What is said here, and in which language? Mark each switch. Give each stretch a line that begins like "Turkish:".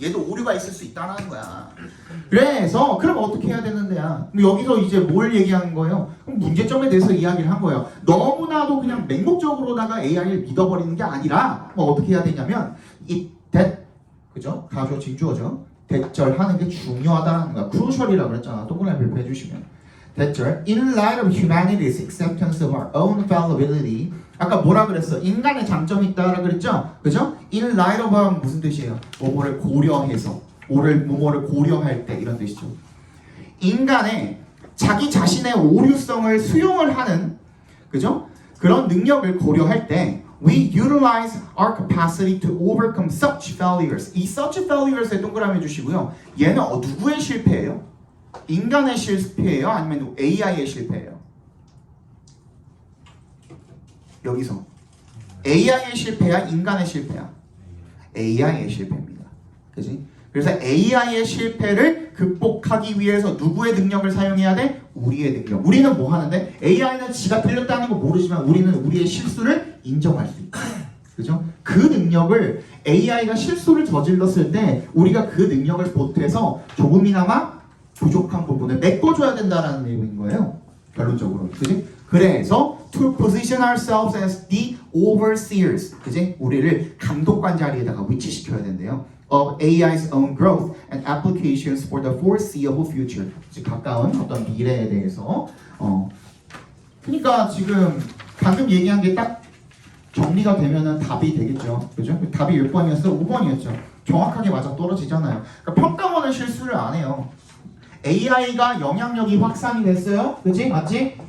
Korean: 얘도 오류가 있을 수 있다는 거야. 그래서 그럼 어떻게 해야 되는데야? 여기서 이제 뭘 얘기하는 거예요? 그럼 문제점에 대해서 이야기를 한 거예요. 너무나도 그냥 맹목적으로다가 AI를 믿어버리는 게 아니라 뭐 어떻게 해야 되냐면 이 that 그죠? 가주어 진주어죠. 대절하는 게 중요하다는 거야. crucial이라고 그랬잖아. 동그라미 별표 해주시면 대절
English: in light of humanity's acceptance of our own fallibility.
Korean: 아까 뭐라 그랬어? 인간의 장점이 있다라고 그랬죠? 그죠?
English: in light of
Korean: 하면 무슨 뜻이에요? 뭐뭐를 고려해서 뭐뭐를 고려할 때 이런 뜻이죠. 인간의 자기 자신의 오류성을 수용을 하는 그죠? 그런 능력을 고려할 때
English: we utilize our capacity to overcome such failures.
Korean: 이 such failures에 동그라미 해주시고요. 얘는 누구의 실패예요? 인간의 실패예요? 아니면 AI의 실패예요? 여기서 AI의 실패야? 인간의 실패야? AI의 실패입니다. 그지? 그래서 AI의 실패를 극복하기 위해서 누구의 능력을 사용해야 돼? 우리의 능력. 우리는 뭐 하는데? AI는 지가 틀렸다는 거 모르지만 우리는 우리의 실수를 인정할 수 있다. 그죠? 그 능력을 AI가 실수를 저질렀을 때 우리가 그 능력을 보태서 조금이나마 부족한 부분을 메꿔줘야 된다는 내용인 거예요. 결론적으로. 그지? 그래서
English: to position ourselves as the overseers.
Korean: 그지? 우리를 감독관 자리에다가 위치시켜야 된대요.
English: Of AI's own growth and applications for the foreseeable future.
Korean: 즉 가까운 어떤 미래에 대해서. 그러니까 지금 방금 얘기한 게 딱 정리가 되면은 답이 되겠죠. 그죠? 답이 몇 번이었어? 5번이었죠. 정확하게 맞아 떨어지잖아요. 그러니까 평가원은 실수를 안 해요. AI가 영향력이 확산이 됐어요. 그치? 맞지?